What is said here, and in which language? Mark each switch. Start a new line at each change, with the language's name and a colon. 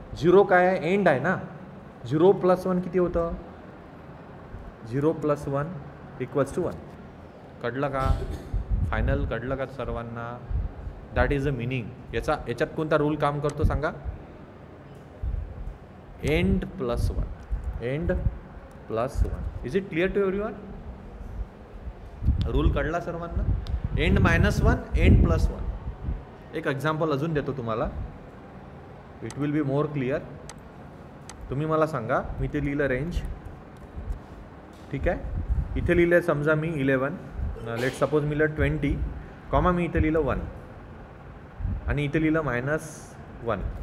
Marathi: 0 काय आहे, एंड आहे ना, 0 + 1 किती होतं, 0 + 1 = 1. कळलं का, फायनल कळलं का सर्वांना?
English: That is a meaning.
Marathi: याच्यात कोणता रूल काम करतो सांगा, end + 1, end + 1.
English: Is it clear to everyone?
Marathi: Rule कळला सर्वांना, एंड -1, एंड + 1. एक एक्झाम्पल अजून देतो तुम्हाला,
English: It will be more clear.
Marathi: तुम्ही मला सांगा, मी ते लिहिलं रेंज, ठीक आहे, इथे लिहिलं समजा मी 11,
English: let suppose
Marathi: मी लिहिलं 20, कॉमा मी इथे लिहिलं 1 आणि इथे लिहिलं -1.